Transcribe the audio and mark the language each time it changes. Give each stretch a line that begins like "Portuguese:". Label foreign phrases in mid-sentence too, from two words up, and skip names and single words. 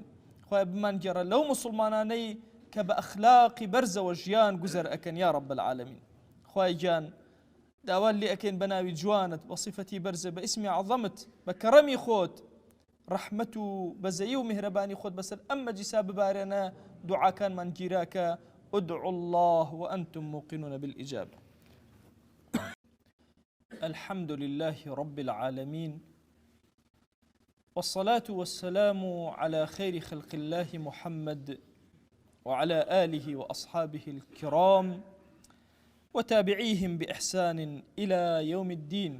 Central Kurdish: خوای بمانگێڕە لەو موسڵمانانەی کە بە ئەخلاقی بەرزەوە ژیان گوزەر ئەکەن
Arabic: یا ڕەب العالەمین.
Central Kurdish: خوای گیان داوات لێ ئەکەین بە ناوی جوانت، بە صیفەتی بەرزە، بە ئیسمی عەظەمت، بە کەڕەمی خۆت، ڕەحمەت و بەزەیی و میهرەبانی خۆت بەسەر ئەم مەجلیسا ببارێنە. دوعاکانمان گیراکە.
Arabic: ادعوا الله وأنتم موقنون بالإجابة. الحمد لله رب العالمين، والصلاة والسلام على خير خلق الله محمد وعلى آله وأصحابه الكرام وتابعيهم بإحسان إلى يوم الدين.